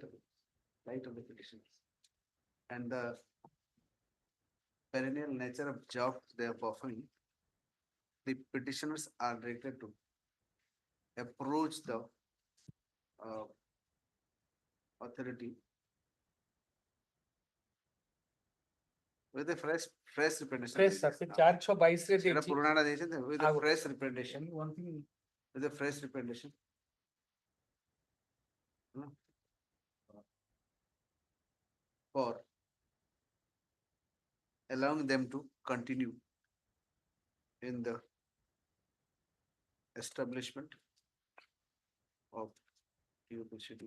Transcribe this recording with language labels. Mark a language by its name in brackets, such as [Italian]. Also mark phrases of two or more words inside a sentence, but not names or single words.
[English] of the petitioners, and the perennial nature of job they are performing, the petitioners are directed to approach the authority with a fresh representation. Fresh, sir. 422 ରେ [Odia] ସେଟା ଦେଇଛି। ପୁରୁଣାଟା ଦେଇଛନ୍ତି [English] with a fresh representation. One thing, with a fresh recommendation. For allowing them to continue in the establishment of procedural.